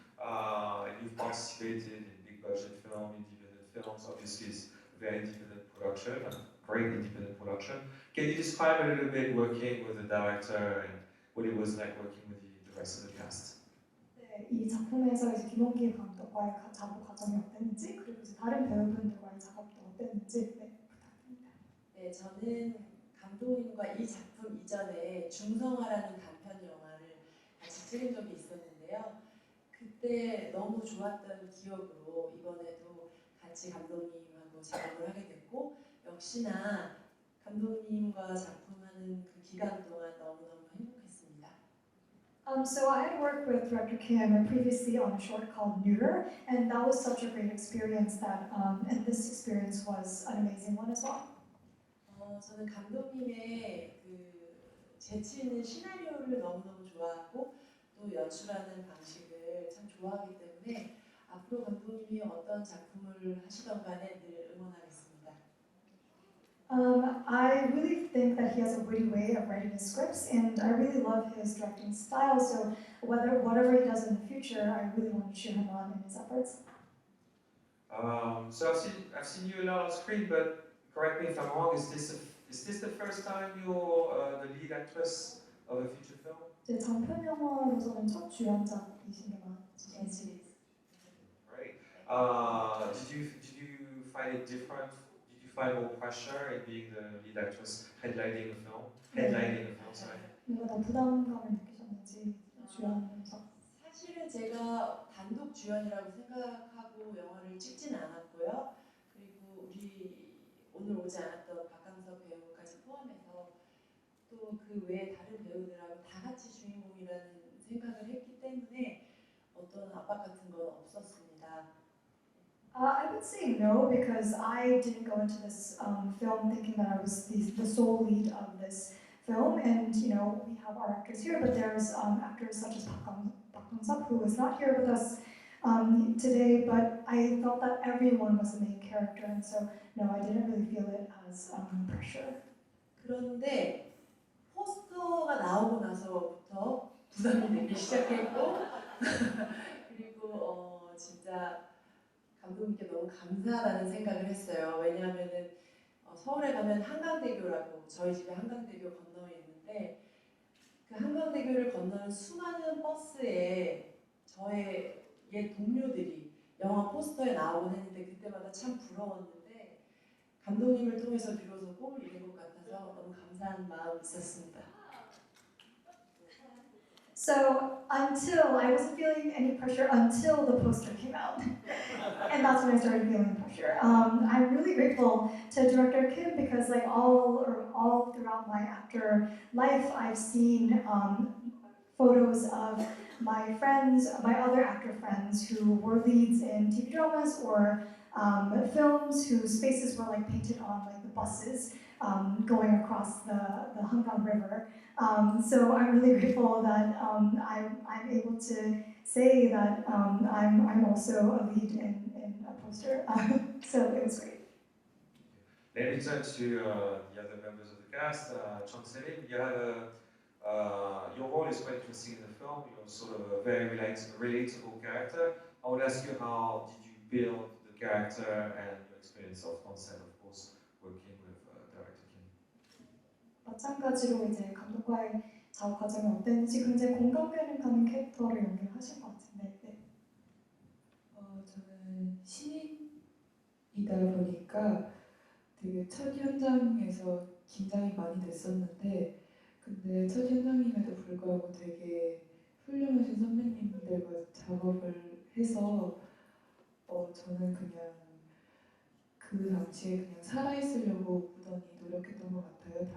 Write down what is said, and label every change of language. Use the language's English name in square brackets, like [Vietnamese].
[English] And you've participated in big budget film, independent films. Obviously, it's very independent production, great independent production. Can you describe a little bit working with the director and what it was like working with the rest of the cast? [Korean] 네, 이 작품에서 이제 김홍기 감독과의 작업 과정이 어땠는지, 그리고 이제 다른 배우분들과의 작업도 어땠는지 부탁드립니다. 네, 저는 감독님과 이 작품 이전에 중성화라는 단편 영화를 같이 찍은 적이 있었는데요. 그때 너무 좋았던 기억으로 이번에도 같이 감독님하고 작업을 하게 됐고 역시나 감독님과 작품하는 그 기간 동안 너무너무 행복했습니다. [English] So I had worked with director Kim previously on a short called Neuter, and that was such a great experience that, and this experience was an amazing one as well. [Korean] 저는 감독님의 그 재치 있는 시나리오를 너무너무 좋아하고 또 연출하는 방식을 참 좋아하기 때문에 앞으로 감독님이 어떤 작품을 하시던 간에 늘 응원하겠습니다. [English] I really think that he has a witty way of writing his scripts, and I really love his directing style. So whatever he does in the future, I really want to cheer him on in his efforts. So I've seen you a lot on screen, but correct me if I'm wrong. Is this the first time you're the lead actress of a feature film? [Korean] 제 장편 영화로서는 첫 주연작이신 게 맞으신지. [English] Right. Did you find it different? Did you find more pressure in being the lead actress headlining a film? Sorry. [Korean] 뭔가 더 부담감을 느끼셨는지 주연에서. 사실은 제가 단독 주연이라고 생각하고 영화를 찍진 않았고요. 그리고 우리 오늘 오지 않았던 박강석 배우까지 포함해서 또 그 외에 다른 배우들하고 다 같이 주인공이라는 생각을 했기 때문에 어떤 압박 같은 건 없었습니다. [English] I would say no because I didn't go into this film thinking that I was the sole lead of this film, and you know we have our actors here, but there's actors such as Park Bang-suk who is not here with us today. But I felt that everyone was the main character, and so no, I didn't really feel it as pressure. [Korean] 그런데 포스터가 나오고 나서부터 부담이 되기 시작했고 그리고 진짜 감독님께 너무 감사하다는 생각을 했어요. 왜냐하면은 서울에 가면 한강대교라고 저희 집에 한강대교 건너에 있는데 그 한강대교를 건너는 수많은 버스에 저의 옛 동료들이 영화 포스터에 나오곤 했는데 그때마다 참 부러웠는데 감독님을 통해서 비로소 꿈을 이룬 것 같아서 너무 감사한 마음이 있었습니다. [English] So until I wasn't feeling any pressure until the poster came out, and that's when I started feeling pressure. I'm really grateful to director Kim because like all throughout my actor life, I've seen photos of my friends, my other actor friends who were leads in TV dramas or films whose faces were like painted on like the buses going across the Hangang River. So I'm really grateful that I'm able to say that I'm also a lead in a poster. So it was great. Let me turn to the other members of the cast. Chang Se-rin, you have your role is quite interesting in the film. You're sort of a very relatable character. I would ask you, how did you build the character and your experience on set, of course, working with director Kim? [Korean] 마찬가지로 이제 감독과의 작업 과정이 어땠는지 굉장히 공감되는 가는 캐릭터를 연기를 하신 것 같은데. 네. 저는 신인이다 보니까 되게 첫 현장에서 긴장이 많이 됐었는데 근데 첫 현장임에도 불구하고 되게 훌륭하신 선배님들과 작업을 해서 저는 그냥 그 당시에 그냥 살아있으려고 무던히 노력했던 것 같아요.